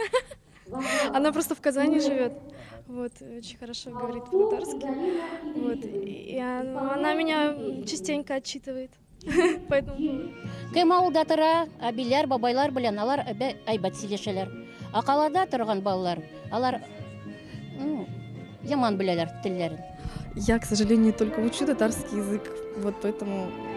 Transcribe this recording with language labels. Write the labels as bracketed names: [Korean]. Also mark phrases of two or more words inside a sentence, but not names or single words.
[Russian] Она просто в Казани живет. Вот, очень хорошо говорит по-татарски. Вот, и она меня частенько отчитывает. Поэтому... [Tatar] Кем авылда тора, абиләр, бабайлар белән алар әйбәт сөйләшәләр. А калада торган балалар, алар яман беләләр телләрен. [Russian] Я, к сожалению, только учу татарский язык. Вот поэтому...